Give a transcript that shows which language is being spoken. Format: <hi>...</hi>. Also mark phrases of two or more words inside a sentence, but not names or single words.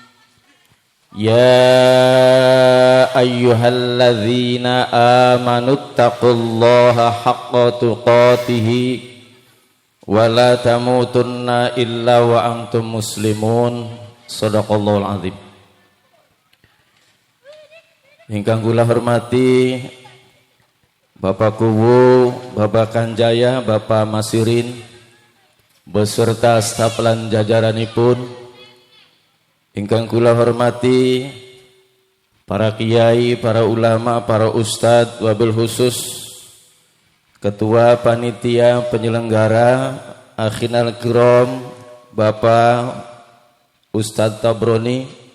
<ar>يا أيها الذين آمنوا اتقوا الله حق تقاته ولا تموتن إلا وأنتم مسلمون. صدق الله العظيم.</ar> <jv>Ingkang kula hormati Bapak Kuwu, Bapak Kanjaya, Bapak Masirin beserta staf lan jajaranipun. Ingkang kula hormati para kiai, para ulama, para ustadz,</jv> <ar>وبالخصوص</ar> <id>Ketua Panitia Penyelenggara</id> <ar>أخينا الكرام</ar> <jv>Bapak Ustadz Tabroni.</jv>